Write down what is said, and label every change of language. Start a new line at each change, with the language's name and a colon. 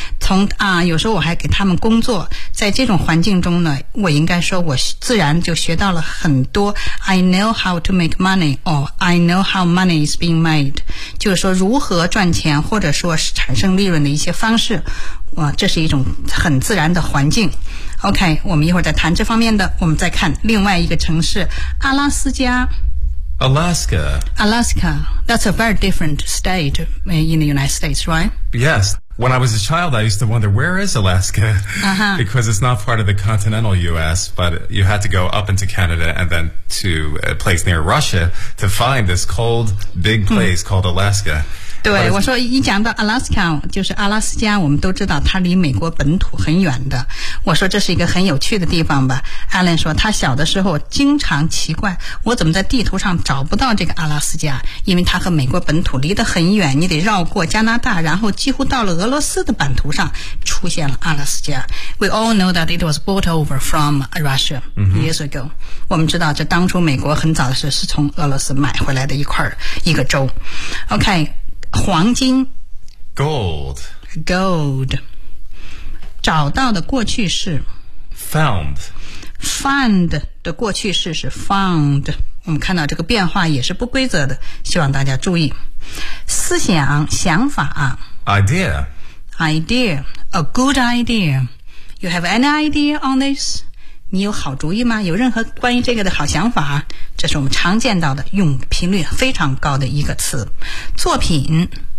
Chinese: 从有时候我还给他们工作，在这种环境中呢，我应该说我自然就学到了很多
English: I know how to make money or I know how money is being made,
Chinese: 就是说如何赚钱或者说是产生利润的一些方式，哇，这是一种很自然的环境。 OK, 我们一会儿再谈这方面的。我们再看另外一个城市，阿拉斯加。
English: Alaska. Alaska, that's a very different state in the United States, right? Yes, When I was a child, I used to wonder, where is Alaska? Uh-huh. Because it's not part of the continental U.S., but you had to go up into Canada and then to a place near Russia to find this cold, big place called Alaska.
Chinese: 对，我说一讲到 Alaska， 就是阿拉斯加，我们都知道它离美国本土很远的。我说这是一个很有趣的地方吧。Alan 说他小的时候经常奇怪，我怎么在地图上找不到这个阿拉斯加，因为它和美国本土离得很远，你得绕过加拿大，然后几乎到了俄罗斯的版图上出现了阿拉斯加。
English: We all know that it was brought over from Russia years ago.、 Mm-hmm.
Chinese: 我们知道这当初美国很早的时候是从俄罗斯买回来的一块一个州。 OK。 黄金
English: Gold
Chinese: 找到的过去式
English: Found
Chinese: Find 的过去式是 Found 我们看到这个变化也是不规则的希望大家注意思想想法
English: Idea A good idea You have any idea on this?
Chinese: 你有好主意吗有任何关于这个的好想法这是我们常见到的用频率非常高的一个词作品